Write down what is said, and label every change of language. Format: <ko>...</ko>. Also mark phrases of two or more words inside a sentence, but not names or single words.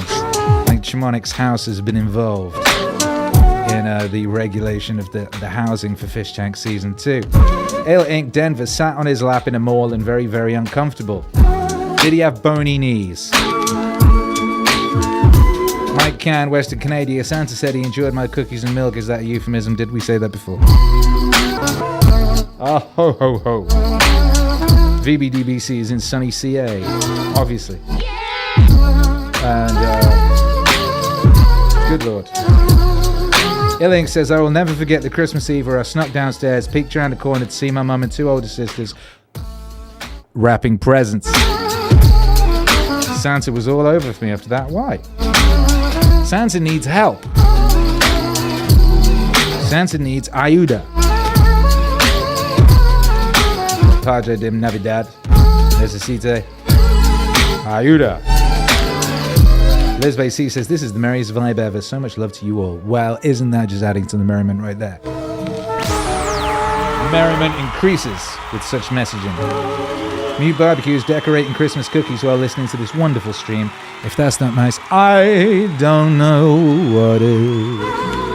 <en>Like Chimonic's house has been involved in the regulation of the housing for Fish Tank season 2. Ale Inc. Denver sat on his lap in a mall and very, very uncomfortable. Did he have bony knees? Mike Can, Western Canada. Santa said he enjoyed my cookies and milk. Is that a euphemism? Did we say that before? Oh, ho, ho, ho. VBDBC is in sunny CA, obviously. And, good lord. Illink says, I will never forget the Christmas Eve where I snuck downstairs, peeked around the corner to see my mum and 2 older sisters wrapping presents. Santa was all over for me after that. Why? Santa needs help. Santa needs ayuda.</en> <es>Pageau de navidad. Necesite ayuda.</es> <en>Lisbeth C says, this is the merriest vibe ever. So much love to you all. Well, isn't that just adding to the merriment right there? Merriment increases with such messaging. Mute barbecues decorating Christmas cookies while listening to this wonderful stream. If that's not nice, I don't know what is.</en>